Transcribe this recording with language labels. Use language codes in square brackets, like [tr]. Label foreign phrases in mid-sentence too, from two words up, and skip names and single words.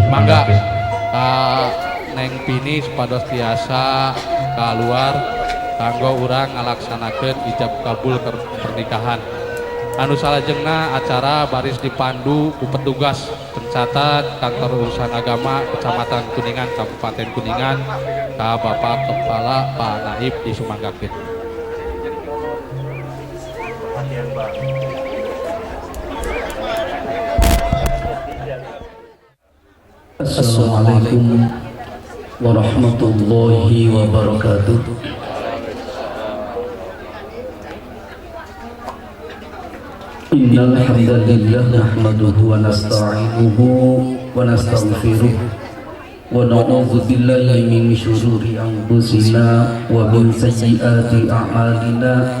[su] Mangga Neng Pini supados tiasa keluar kanggo urang ngalaksanakeun ijab kabul pernikahan. Anu salajengna acara baris dipandu ku petugas pencatat kantor urusan agama Kecamatan Kuningan Kabupaten Kuningan ka Bapak Kepala Pak Naib disumanggakeun. [ar] السلام عليكم ورحمة الله وبركاته. إن الحمد لله نحمده ونستعينه ونستغفره ونعوذ بالله من شرور أنفسنا ومن سيئات أعمالنا.